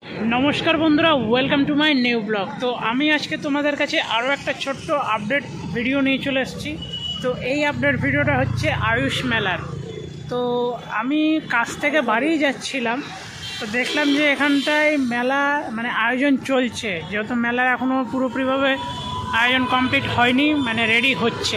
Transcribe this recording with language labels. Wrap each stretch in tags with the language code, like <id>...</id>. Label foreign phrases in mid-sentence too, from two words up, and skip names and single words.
<bn>নমস্কার বন্ধুরা</bn> <en>welcome to my new vlog.</en> <bn>তো আমি আজকে তোমাদের কাছে আরো একটা ছোট্ট আপডেট ভিডিও নিয়ে চলে এসেছি। तो এই আপডেট ভিডিওটা হচ্ছে আয়ুষ মেলার। তো আমি কাজ থেকে বাড়ি যাচ্ছিলাম, তো দেখলাম যে এখানটায় মেলা মানে আয়োজন চলছে, যেহেতু মেলার এখনও পুরোপুরিভাবে আয়োজন কমপ্লিট হয়নি, মানে রেডি হচ্ছে।</bn>